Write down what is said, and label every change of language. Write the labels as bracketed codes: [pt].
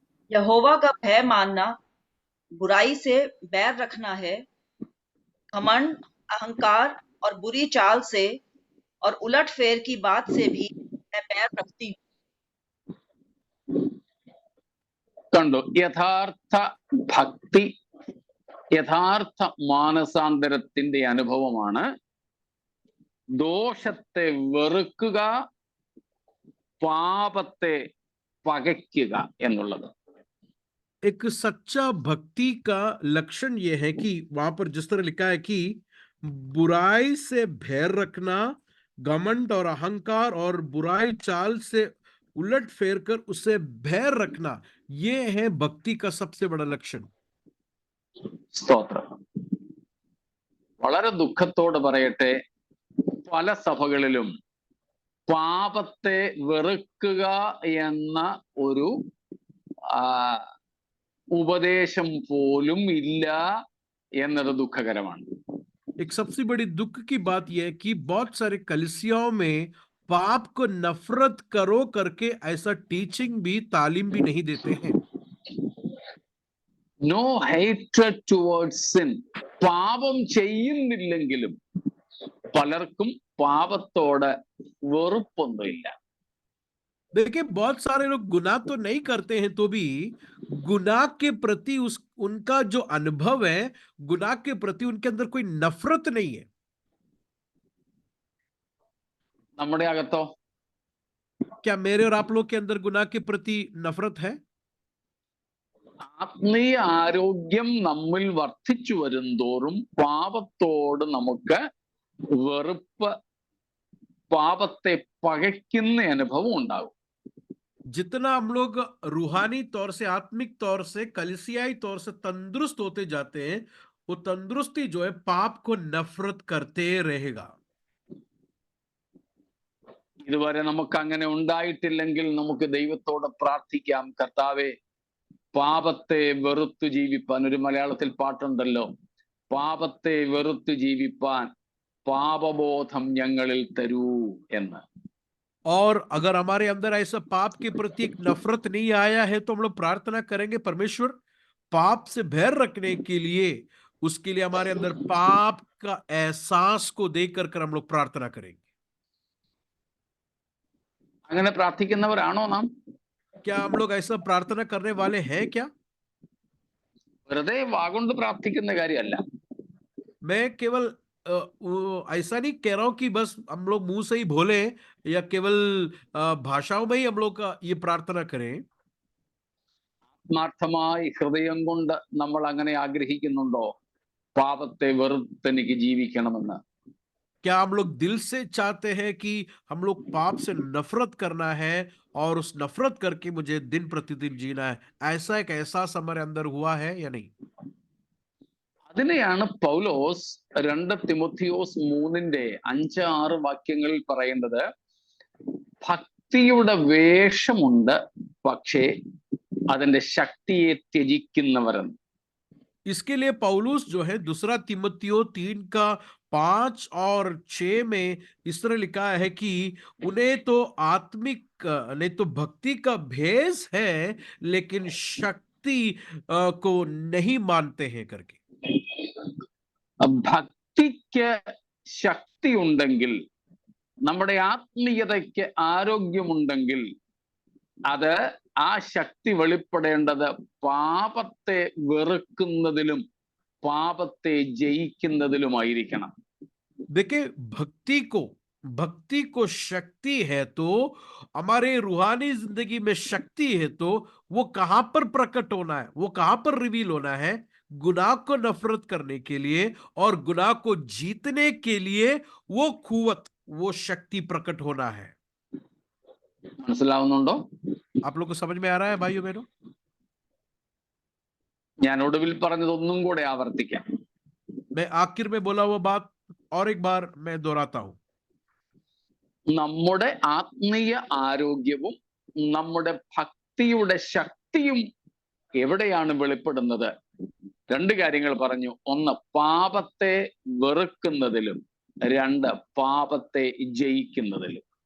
[hi] यहोवा का भय मानना बुराई से बैर रखना है, घमंड, अहंकार और बुरी चाल से और उलटफेर की बात से भी मैं बैर रखती हूँ। [ml] കണ്ടു, യഥാർത്ഥ ഭക്തി, യഥാർത്ഥ മാനസാന്തരത്തിന്റെ അനുഭവമാണ് ദോഷത്തെ വെറുക്കുക, പാപത്തെ പകയ്ക്കുക എന്നുള്ളത്. [hi] एक सच्चा भक्ति का लक्षण यह है कि वहां पर जिस तरह लिखा है कि बुराई से भय रखना, घमंड और अहंकार और बुराई चाल से उलट फेर कर उसे भय रखना, ये है भक्ति का सबसे बड़ा लक्षण। [ml] സ്തോത്രം. വളരെ ദുഃഖത്തോട് പറയട്ടെ, പല സഭകളിലും പാപത്തെ വെറുക്കുക എന്ന ഒരു ഉപദേശം പോലും ഇല്ല എന്നത് ദുഃഖകരമാണ്. [hi] एक सबसे बड़ी दुख की बात यह है कि बहुत सारे कलीसियाओं में पाप को नफरत करो करके ऐसा टीचिंग भी, तालीम भी नहीं देते हैं. [en] No hatred towards sin. [ml] പാപം ചെയ്യുന്നില്ലെങ്കിലും പലർക്കും പാപത്തോട് വെറുപ്പൊന്നുമില്ല. [hi] देखिए, बहुत सारे लोग गुनाह तो नहीं करते हैं तो भी गुनाह के प्रति उनका जो अनुभव है, गुनाह के प्रति उनके अंदर कोई नफरत नहीं है. [ml] നമ്മുടെ അകത്തോ? [hi] क्या मेरे और आप लोग के अंदर गुनाह के प्रति नफरत है? [ml] ആത്മീയ ആരോഗ്യം നമ്മിൽ വർദ്ധിച്ചു വരുന്തോറും പാപത്തോട് നമുക്ക് വെറുപ്പ്, പാപത്തെ പകയ്ക്കുന്ന അനുഭവം ഉണ്ടാകും. [hi] जितना हम लोग रूहानी तौर से, आत्मिक तौर से, कलीसियाई तौर से तंदुरुस्त होते जाते हैं, वो तंदुरुस्ती जो है पाप को नफरत करते रहेगा. [ml] ഇതുവരെ നമുക്ക് അങ്ങനെ ഉണ്ടായിട്ടില്ലെങ്കിൽ നമുക്ക് ദൈവത്തോട് പ്രാർത്ഥിക്കാം, കർത്താവേ പാപത്തെ വെറുത്തു ജീവിപ്പാൻ. ഒരു മലയാളത്തിൽ പാട്ടുണ്ടല്ലോ, പാപത്തെ വെറുത്തു ജീവിപ്പാൻ പാപബോധം ഞങ്ങളിൽ തരൂ എന്ന്. [hi] और अगर हमारे अंदर ऐसा पाप के प्रति एक नफरत नहीं आया है तो हम लोग प्रार्थना करेंगे, परमेश्वर पाप से भय रखने के लिए, उसके लिए हमारे अंदर पाप का एहसास को देकर कर हम लोग प्रार्थना करेंगे. [ml] അങ്ങനെ പ്രാർത്ഥിക്കുന്നവരാണോ നാം? [hi] क्या हम लोग ऐसा प्रार्थना करने वाले हैं क्या? [ml] വെറുതെ വാഗൊണ്ട് പ്രാർത്ഥിക്കുന്ന കാര്യമല്ല. [hi] मैं केवल ऐसा नहीं कह रहा हूं कि बस हम लोग मुंह से ही बोले या केवल भाषाओं में ही हम लोग ये प्रार्थना करें. [ml] ആത്മാർത്ഥമായി ഹൃദയം കൊണ്ട് നമ്മൾ അങ്ങനെ ആഗ്രഹിക്കുന്നുണ്ടോ പാപത്തെ വെറുത്തെനിക്ക് ജീവിക്കണമെന്ന്? [hi] क्या हम लोग दिल से चाहते हैं कि हम लोग पाप से नफरत करना है और उस नफरत करके मुझे दिन प्रतिदिन जीना है? ऐसा एक एहसास हमारे अंदर हुआ है या नहीं? [ml] അതിനെയാണ് പൗലോസ് 2 തിമോത്തിയോസ് 3:5-6 വാക്യങ്ങളിൽ പറയുന്നത്, ഭക്തിയുടെ വേഷമുണ്ട്, പക്ഷേ അതിന്റെ ശക്തിയെ ത്യജിക്കുന്നവരെന്ന്. [hi] इसके लिए पौलुस जो है 2 तिमुथियो 3:5 और 6 में इस तरह लिखा है कि उन्हें तो आत्मिक नहीं तो भक्ति का भेष है, लेकिन शक्ति को नहीं मानते हैं करके. [ml] ഭക്തിക്ക് ശക്തി ഉണ്ടെങ്കിൽ, നമ്മുടെ ആത്മീയതയ്ക്ക് ആരോഗ്യമുണ്ടെങ്കിൽ, അത് ആ ശക്തി വെളിപ്പെടേണ്ടത് പാപത്തെ വെറുക്കുന്നതിലും പാപത്തെ ജയിക്കുന്നതിലുമായിരിക്കണം. [hi] देखिए, भक्ति को शक्ति है तो हमारे रूहानी जिंदगी में शक्ति है तो वो कहां पर प्रकट होना है, वो कहां पर रिवील होना है? गुनाह को नफरत करने के लिए और गुनाह को जीतने के लिए वो कुव्वत, वो शक्ति प्रकट होना है. [ml] മനസ്സിലാവുന്നുണ്ടോ? [hi] आप लोग को समझ में आ रहा है भाइयों बहनों? [ml] ഞാൻ ഒടുവിൽ പറഞ്ഞത് ഒന്നും കൂടെ ആവർത്തിക്കാം. [hi] मैं आखिर में बोला हुआ बात और एक बार मैं दोहराता हूं. [ml] നമ്മുടെ ആത്മീയ ആരോഗ്യവും നമ്മുടെ ഭക്തിയുടെ ശക്തിയും എവിടെയാണ് വെളിപ്പെടുന്നത്? 2 കാര്യങ്ങൾ പറഞ്ഞു. 1, പാപത്തെ വെറുക്കുന്നതിലും, 2, പാപത്തെ ജയിക്കുന്നതിലും.